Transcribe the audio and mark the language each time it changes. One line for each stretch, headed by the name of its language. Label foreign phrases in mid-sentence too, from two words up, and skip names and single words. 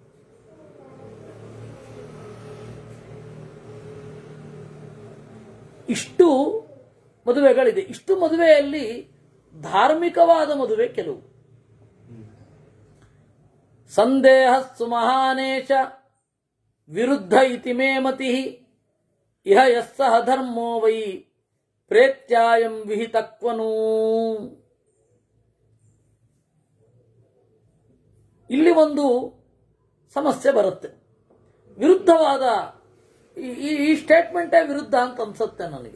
Kannada: ಇಷ್ಟು ಮದುವೆಗಳಿದೆ. ಇಷ್ಟು ಮದುವೆಯಲ್ಲಿ ಧಾರ್ಮಿಕವಾದ ಮದುವೆ ಕೆಲವು.
Sanskrit: ಸಂದೇಹ ಸುಮಹಾನೇಶ ವಿರುದ್ಧ ಇತಿ ಮೇ ಮತಿ ಇಹ ಯಸ್ಸಹ ಧರ್ಮೋ ವೈ ಪ್ರೇತ್ಯಾಯಂ ವಿಹಿತಕ್ವನು.
Kannada: ಇಲ್ಲಿ ಒಂದು ಸಮಸ್ಯೆ ಬರುತ್ತೆ. ವಿರುದ್ಧವಾದ ಈ ಸ್ಟೇಟ್ಮೆಂಟೇ ವಿರುದ್ಧ ಅಂತ ಅನ್ಸುತ್ತೆ ನನಗೆ.